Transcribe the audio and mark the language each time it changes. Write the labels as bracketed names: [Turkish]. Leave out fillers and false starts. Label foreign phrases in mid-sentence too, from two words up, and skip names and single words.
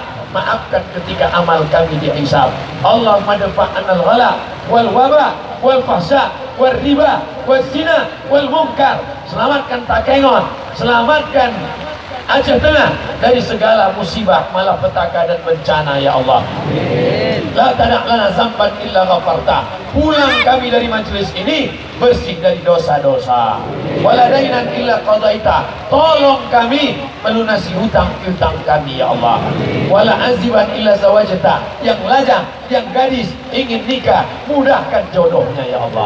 [Indonesian] Maafkan ketika amal kami dihisab. [Arabic] اللهم ادفع عنا الغلاء والوباء والفحشاء والربا والزنا والمنكر. [Indonesian] Selamatkan Takengon, selamatkan Aceh Tengah dari segala musibah, malapetaka dan bencana ya Allah. [Arabic] لا تدع لنا ذنبا إلا غفرته. [Indonesian] Pulang kami dari majelis ini bersih dari dosa-dosa. [Arabic] ولا دينا إلا قضيته. [Indonesian] Tolong kami melunasi hutang-hutang kami ya Allah. [Arabic] ولا عزبا إلا زوجته. [Indonesian] Yang lajang, yang gadis ingin nikah, mudahkan jodohnya ya Allah.